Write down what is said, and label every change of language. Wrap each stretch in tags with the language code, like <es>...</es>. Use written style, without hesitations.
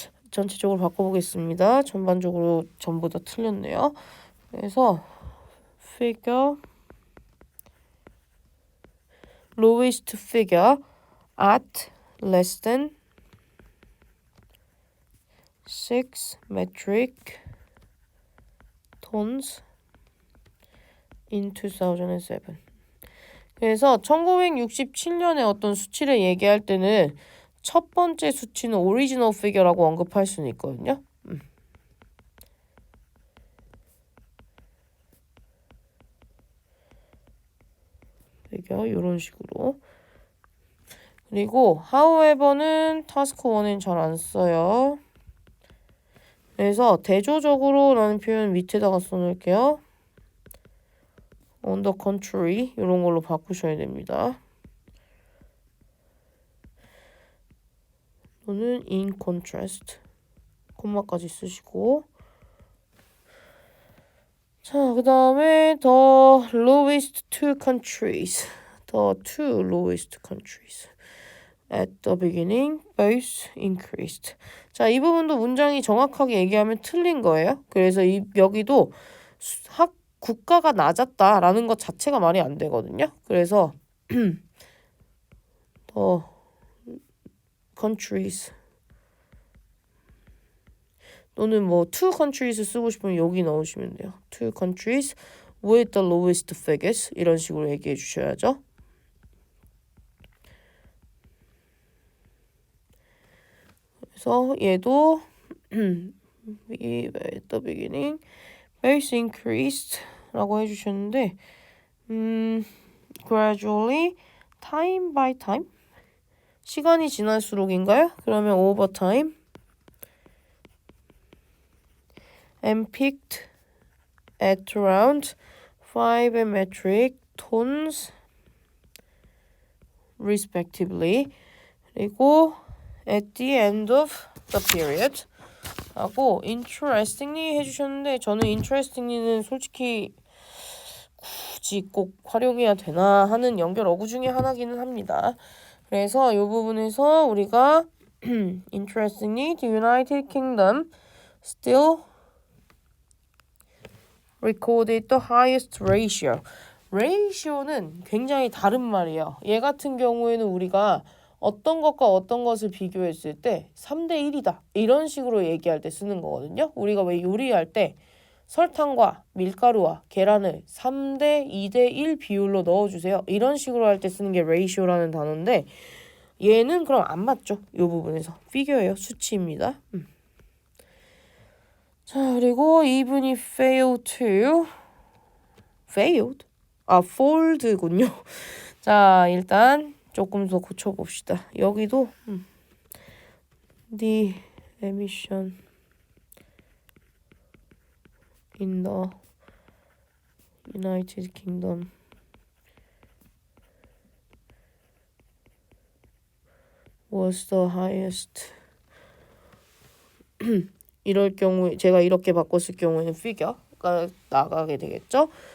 <ko>전체적으로 바꿔보겠습니다. 전반적으로 전부 다 틀렸네요. 그래서</ko> <en>figure lowest figure at less than 6 metric tons in 2007.</en> <ko>그래서 1967년에 어떤 수치를 얘기할 때는 첫 번째 수치는 original figure라고 언급할 수는 있거든요. figure 이런 식으로. 그리고 however는 task 1은 잘 안 써요. 그래서 대조적으로 라는 표현 밑에다가 써놓을게요.</ko> <en>on the contrary</en> <ko>이런 걸로 바꾸셔야 됩니다. 또는</ko> <en>in contrast</en> <ko>콤마까지 쓰시고 자, 그 다음에</ko> <en>the lowest two countries the two lowest countries at the beginning both increased.</en> <ko>자, 이 부분도 문장이 정확하게 얘기하면 틀린 거예요. 그래서 여기도 국가가 낮았다라는 것 자체가 말이 안 되거든요. 그래서 the countries 또는 뭐 two countries 쓰고 싶으면 여기 넣으시면 돼요.</ko> <en>two countries with the lowest figures</en> <ko>이런 식으로 얘기해 주셔야죠. 그래서 얘도</ko> <en>at the beginning both increased</en> <ko>라고 해주셨는데</ko> <en>gradually time by time</en> <ko>시간이 지날수록인가요?</ko> <en>그러면 over time and peaked at around 5 metric tons respectively.</en> <ko>그리고 at the end of the period 하고 interestingly 해주셨는데 저는 interestingly는 솔직히 굳이 꼭 활용해야 되나 하는 연결 어구 중에 하나기는 합니다. 그래서 이 부분에서 우리가</ko> <en>interestingly the United Kingdom still recorded the highest ratio.</en> <ko>ratio는 굉장히 다른 말이에요. 얘 같은 경우에는 우리가 어떤 것과 어떤 것을 비교했을 때 3대 1이다. 이런 식으로 얘기할 때 쓰는 거거든요. 우리가 왜 요리할 때 설탕과 밀가루와 계란을 3대 2대 1 비율로 넣어주세요. 이런 식으로 할 때 쓰는 게 ratio라는 단어인데 얘는 그럼 안 맞죠. 이 부분에서. 피규어예요. 수치입니다. 자, 그리고 이분이 failed to failed? fold군요. 자, 일단 조금 더 고쳐봅시다. 여기도</ko> <en>the emission in the United Kingdom was the highest.</en> <ko>이럴 경우에 제가 이렇게 바꿨을 경우에는 figure가 나가게 되겠죠.</ko>